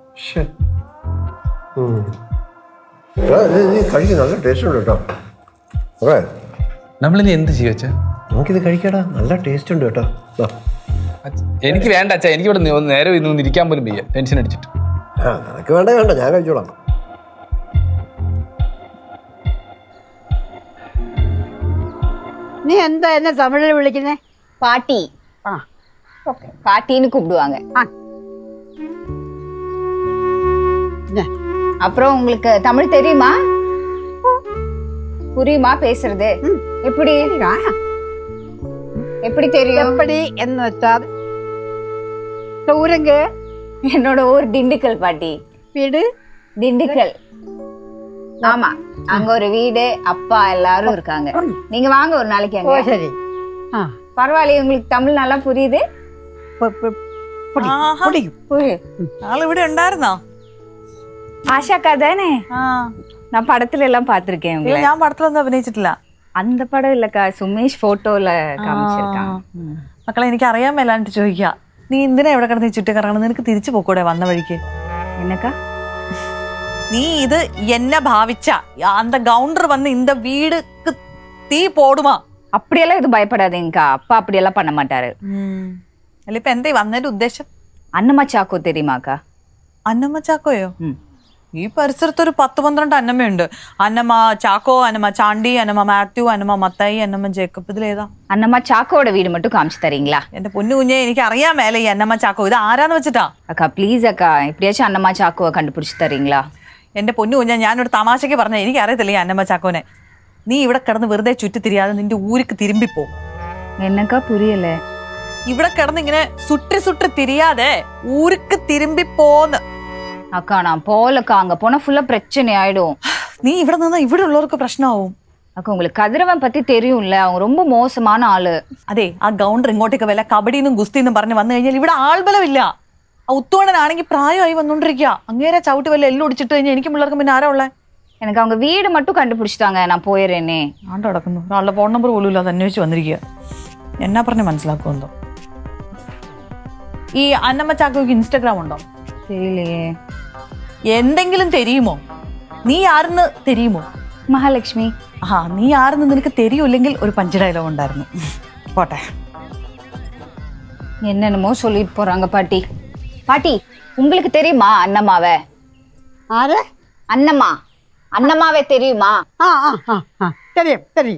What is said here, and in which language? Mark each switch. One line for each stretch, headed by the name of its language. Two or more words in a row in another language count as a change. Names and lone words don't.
Malayalam: നല്ല ടേസ്റ്റ് ഉണ്ട് കേട്ടോ നമ്മളിനി എന്ത് ചെയ്യും അച്ഛാ നമുക്കിത് കഴിക്കടാ നല്ല ടേസ്റ്റ് ഉണ്ട് കേട്ടോ എനിക്ക് വേണ്ട അച്ഛാ എനിക്ക് ഇവിടെ നേരെ ഇന്ന് ഇരിക്കാൻ പോലും വയ്യ ടെൻഷൻ അടിച്ചിട്ട് നിനക്ക് വേണ്ട ഞാൻ കഴിച്ചോളാം
Tamil: நீ எந்த என்ன தமிழில் விളിക്കുന്നേ பாட்டி ஓகே பாட்டின்னு கூப்பிடுவாங்க அப்புறம் உங்களுக்கு தமிழ் தெரியுமா புரியுமா பேசுறது எப்படி எப்படி தெரியும் எப்படி
Malayalam: എന്ന് വെച്ചാൽ
Tamil: ஊருங்க என்னோட ஊர் திண்டுக்கல் பாட்டி வீடு திண்டுக்கல் ஆமா அங்க ஒரு வீடு அப்பா எல்லாரும் இருக்காங்க நீங்க வாங்க ஒரு நாளைக்கு அங்க சரி பரவாயில்லையே உங்களுக்கு தமிழ் நல்லா புரியுது
Malayalam: ഇവിടെ ഉണ്ടായിരുന്നോ
Tamil: ஆஷாக்கா தானே நான் படத்துல எல்லாம் பாத்திருக்கேன்
Malayalam: ഞാൻ പടത്തിലൊന്നും അഭിനയിച്ചിട്ടില്ല
Tamil: அந்த படம் இல்லக்கா சுமேஷ் போட்டோல காமிச்சிருக்காங்க
Malayalam: മക്കളെ എനിക്ക് അറിയാൻ മേലാണ്ട് ചോദിക്കാം നീ എന്തിനാ എവിടെ കിടന്ന് ചുറ്റി കറങ്ങണം നിനക്ക് തിരിച്ചു പോക്കൂടെ വന്ന വഴിക്ക്
Tamil: என்னக்கா
Malayalam: നീ ഇത് എന്നെ ഭാവിച്ച
Tamil: அந்த கவுண்டர் வந்து இந்த வீடுக்கு தீ போடுமா அப்படியெல்லாம் இது பயப்படாதீங்கக்கா அப்பா அப்படியெல்லாம் பண்ண மாட்டாரு
Malayalam: അല്ല ഇപ്പൊ എന്താ വന്നതിന്റെ ഉദ്ദേശം
Tamil: அன்னம்மா சாக்கோ தெரியுமாக்கா
Malayalam: അന്നമ്മ ചാക്കോയോ ഈ പരിസരത്ത് ഒരു 10-12 അന്നമ്മയുണ്ട് അന്നമ്മ ചാക്കോ അന്നമ്മ ചാണ്ടി അന്നമ്മ മാത്യു അന്നമ്മ മത്തായി അന്നമ്മ ജേക്കബ് ഇതിലേതാ
Tamil: அன்னம்மா சாக்கோட வீடு மட்டும் காமிச்சு தரீங்களா
Malayalam: എന്റെ പൊന്നു കുഞ്ഞെ എനിക്ക് അറിയാൻ മേലെ ഈ അന്നമ്മ ചാക്കോ ഇത് ആരാന്ന് വെച്ചിട്ടാ
Tamil: அக்கா ப்ளீஸ் அக்கா எப்படியாச்சும் அன்னம்மா சாக்கோவை கண்டுபிடிச்சு தரீங்களா
Malayalam: എന്റെ പൊന്നു കുഞ്ഞ ഞാനൊരു തമാശയ്ക്ക് പറഞ്ഞ എനിക്ക് അറിയത്തില്ല ഈ അന്നമ്മ ചാക്കോനെ നീ ഇവിടെ കിടന്ന് വെറുതെ ചുറ്റിത്തിരിയാതെ നിന്റെ ഊരിക്ക് തിരുമ്പിപ്പോ
Tamil: என்னக்கா புரியல
Malayalam: ഇവിടെ കിടന്ന് ഇങ്ങനെ
Tamil: சுத்தி சுத்தி
Malayalam: തിരിയാതെ ഊருக்கு തിരുമ്പി പോന്ന്.
Tamil: அக்கா நான் போலக்கா, அங்க போனா ஃபுல்லா பிரச்சனை ஆயிடும்.
Malayalam: നീ ഇവിടെ നിന്നാ ഇവിടെ ഉള്ളവർക്ക് പ്രശ്നമാവും.
Tamil: அக்கா உங்களுக்கு கதிரவன் பத்தி தெரியும்ல, அவங்க ரொம்ப மோசமான ஆளு.
Malayalam: അതെ, ആ ഗൗണ്ടർ ഇങ്ങോട്ടേക്ക് വല്ല കബഡിന്നും ഗുസ്തിന്നും പറഞ്ഞ് വന്നു കഴിഞ്ഞാൽ ഇവിടെ ആൾബലമില്ല. ആ ഉത്തോണനാണെങ്കിൽ പ്രായമായി വന്നോണ്ടിരിക്കുക. അങ്ങേരെ ചവിട്ടി വല്ല എല്ലാം ഒടിച്ചിട്ട് കഴിഞ്ഞാൽ എനിക്ക് പിള്ളേർക്ക് പിന്നെ ആരാ ഉള്ളേ?
Tamil: எனக்கு அவங்க வீடு மட்டும் കണ്ടുപിടിച്ചിട്ടാங்க, நான் പോയறேனே.
Malayalam: ആണ്ട് കിടക്കുന്നു. ഒരാളുടെ ഫോൺ നമ്പർ പോലും ഇല്ലാതെ അന്വേഷിച്ച് വന്നിരിക്കുക. എന്നാ പറഞ്ഞ് മനസ്സിലാക്കുമെന്തോ. ഈ അന്നമ്മ ചാക്കോയ്ക്ക് ഇൻസ്റ്റാഗ്രാം ഉണ്ടോ?
Tamil: தெரியலையே.
Malayalam: എന്തെങ്കിലും தெரியுമോ? നീ ആരെന്ന് தெரியுമോ?
Tamil: மகாலட்சுமி.
Malayalam: ആ, നീ ആരെന്ന് നിനക്ക് தெரியுമില്ലെങ്കിൽ ഒരു പഞ്ച് ഡയലോഗ് ഉണ്ടായിരുന്നു. പോട്ടെ.
Tamil: என்னென்னமோ சொல்லிட்டு போறாங்க பாட்டி. பாட்டி, உங்களுக்கு தெரியுமா அண்ணம்மாவை?
Malayalam: ആരെ?
Tamil: அண்ணம்மா, அண்ணம்மாவே தெரியுமா? ആ ആ ആ ആ தெரியும் தெரியும்.